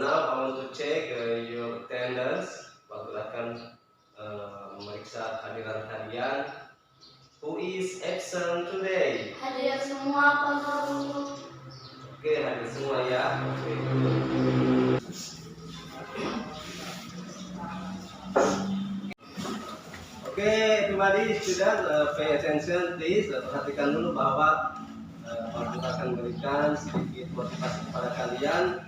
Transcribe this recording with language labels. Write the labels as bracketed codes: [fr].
[en] Now I want to check your attendance. [id] Waktu akan memeriksa kehadiran kalian. [en] Who is absent today? [id] Hadir semua, Pak Guru. Okay, hadir semua ya. [en] Okay, good. Okay, everybody, student, pay attention please. [id] Perhatikan dulu bahwa Pak Guru akan berikan sedikit motivasi kepada kalian.